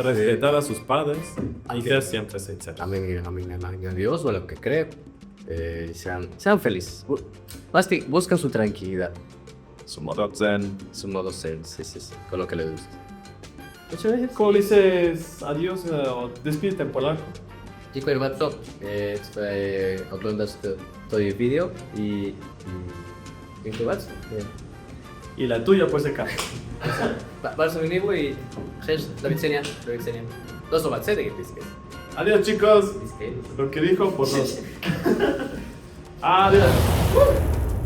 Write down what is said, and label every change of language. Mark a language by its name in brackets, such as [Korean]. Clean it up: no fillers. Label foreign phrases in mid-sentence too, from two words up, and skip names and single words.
[Spanish] respetar a sus padres y ser siempre sinceros. Amén a Dios o a lo que cree. Sean felices. Buscan su tranquilidad. Su modo zen. Su modo ser, sí. Con lo que les gusta. Muchas veces, ¿cómo le dices adiós o despídete en polaco? [Polish] Dziękuję bardzo. Oglądasz to video i dziękuję bardzo. [Spanish] Y la tuya, pues, se cae. [Polish] Bardzo mi miło i cześć, do widzenia. Do zobaczenia, piskie. [Spanish] Adiós, chicos. Lo que dijo, por favor. Adiós.